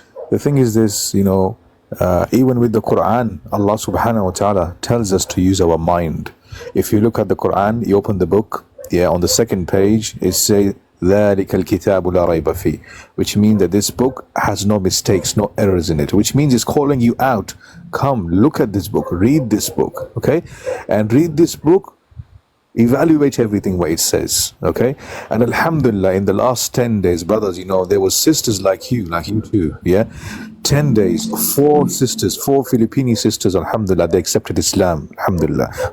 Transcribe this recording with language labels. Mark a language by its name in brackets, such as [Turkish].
[English] The thing is this, even with the Quran, Allah subhanahu wa ta'ala tells us to use our mind. If you look at the Quran, you open the book, on the second page, it says, [Arabic] ذَلِكَ الْكِتَابُ لَا رَيْبَ فِيهِ, [English] which means that this book has no mistakes, no errors in it, which means it's calling you out. Come, look at this book, read this book, okay? And read this book, evaluate everything what it says, okay? And alhamdulillah, in the last 10 days, brothers, there were sisters like you too, 10 days, 4 sisters, 4 Filipino sisters, alhamdulillah, they accepted Islam, alhamdulillah.